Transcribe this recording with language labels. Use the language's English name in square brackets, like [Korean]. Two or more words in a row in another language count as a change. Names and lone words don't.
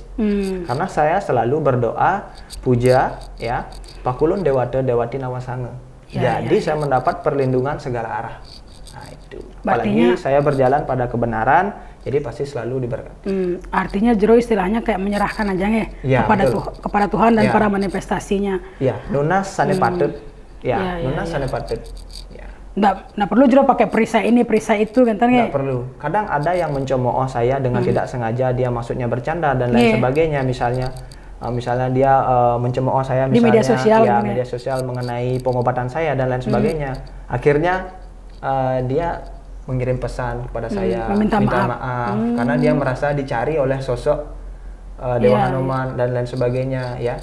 [Indonesian] Karena saya selalu berdoa, puja ya, [Balinese] Pakulun Dewata Dewati Nawasanga. [Indonesian] Jadi saya mendapat perlindungan segala arah. Nah itu. Apalagi saya berjalan pada kebenaran, jadi pasti selalu diberkati. Artinya Jero istilahnya kayak menyerahkan aja kepada Tuhan dan para manifestasinya. Ya, [Balinese] nunas sane patut. Nunas sane patut. [Indonesian] Nggak perlu Jero pakai perisai ini, perisai itu kan? Nggak perlu. Kadang ada yang mencemooh saya dengan tidak sengaja, dia maksudnya bercanda dan lain sebagainya. Misalnya dia mencemooh saya misalnya di media sosial mengenai pengobatan saya dan lain sebagainya. Akhirnya dia mengirim pesan kepada saya, minta maaf karena dia merasa dicari oleh sosok Dewa Hanoman dan lain sebagainya ya.